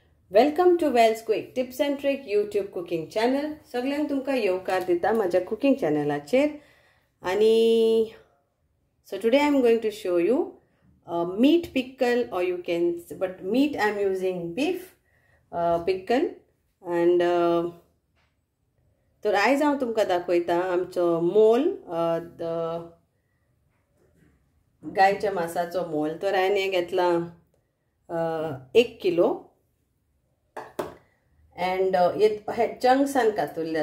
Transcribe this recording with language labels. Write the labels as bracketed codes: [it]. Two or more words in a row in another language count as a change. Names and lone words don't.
[en] Welcome to Wells Quick Tips and Trick YouTube cooking channel. [kok] सगळ्यांक तुमकां येवकार दिता माझ्या कुकिंग चॅनलाचेर. [en] आणि so today I'm going to show you a meat pickle, or you can, but meat I'm using beef pickle. [kok] And तर आयज हांव तुमकां दाखयता आमचो मोल, गायच्या मासाचो मोल. तर हांवें हें घेतला 1 किलो. and हे चंक्सान कातुल्ल्या.